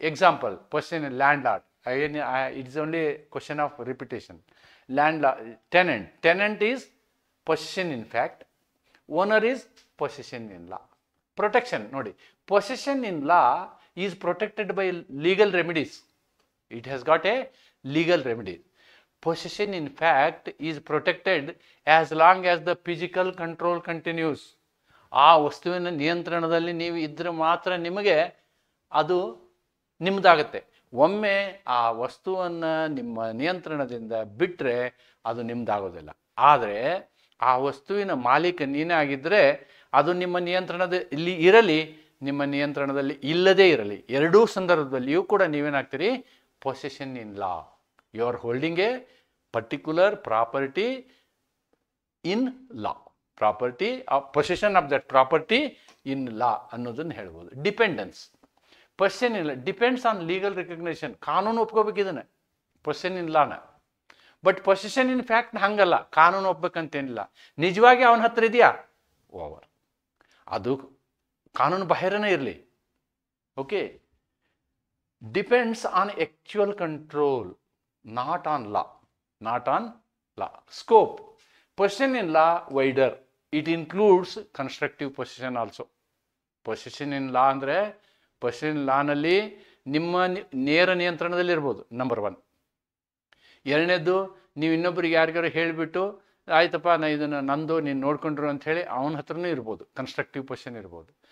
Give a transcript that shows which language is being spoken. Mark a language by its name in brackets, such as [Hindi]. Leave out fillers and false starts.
[English] Example, possession in land lord, it's only question of repetition. Land law, tenant is possession in fact, owner is possession in law. Protection ನೋಡಿ, possession in law is protected by legal remedies. It has got a legal remedy. Possession in fact is protected as long as the physical control continues. [Kannada] ಆ ವಸ್ತುವಿನ ನಿಯಂತ್ರಣದಲ್ಲಿ ನೀವು ಇದ್ರೆ ಮಾತ್ರ ನಿಮಗೆ ಅದು ನಿಮ್ಮದಾಗತ್ತೆ. ಒಮ್ಮೆ ಆ ವಸ್ತುವನ್ನು ನಿಮ್ಮ ನಿಯಂತ್ರಣದಿಂದ ಬಿಟ್ಟರೆ ಅದು ನಿಮ್ಮದಾಗೋದಿಲ್ಲ. ಆದರೆ ಆ ವಸ್ತುವಿನ ಮಾಲೀಕ ನೀನೇ ಆಗಿದ್ದರೆ ಅದು ನಿಮ್ಮ ನಿಯಂತ್ರಣದಲ್ಲಿ ಇರಲಿ, ನಿಮ್ಮ ನಿಯಂತ್ರಣದಲ್ಲಿ ಇಲ್ಲದೇ ಇರಲಿ, ಎರಡೂ ಸಂದರ್ಭದಲ್ಲಿಯೂ ಕೂಡ ನೀವೇನಾಗ್ತೀರಿ, possession in law. [English] You are holding a particular property in law. Property of possession of that property in law [Kannada] ಅನ್ನೋದನ್ನು ಹೇಳ್ಬೋದು. [English] Dependence, possession in law depends on legal recognition. [Kannada] ಕಾನೂನು ಒಪ್ಕೋಬೇಕು ಇದನ್ನು, possession in ಲಾನ. [English] but possession in fact [Kannada] ಹಂಗಲ್ಲ, ಕಾನೂನು ಒಪ್ಬೇಕಂತೇನಿಲ್ಲ. ನಿಜವಾಗಿ ಅವನ ಹತ್ರ ಇದೆಯಾ, ಓವರ್, ಅದು ಕಾನೂನು ಬಾಹಿರನೇ ಇರಲಿ. [English] Okay, depends on actual control, not on law. Not on law. Scope. Possession in law wider. It includes constructive possession also. [Kannada] Possession in law ಅಂದರೆ possession in law ನಲ್ಲಿ ನಿಮ್ಮ ನೇರ ನಿಯಂತ್ರಣದಲ್ಲಿ ಇರ್ಬೋದು, ನಂಬರ್ 1. ಎರಡನೇದು, ನೀವು ಇನ್ನೊಬ್ಬರಿಗೆ ಯಾರಿಗಾರು ಹೇಳಿಬಿಟ್ಟು ಆಯ್ತಪ್ಪ ನಾ ಇದನ್ನು ನಂದು ನೀನು ನೋಡ್ಕೊಂಡ್ರು ಅಂತ ಹೇಳಿ ಅವನ ಹತ್ರನೂ ಇರ್ಬೋದು, ಕನ್ಸ್ಟ್ರಕ್ಟಿವ್ ಪೊಸಿಷನ್ ಇರ್ಬೋದು.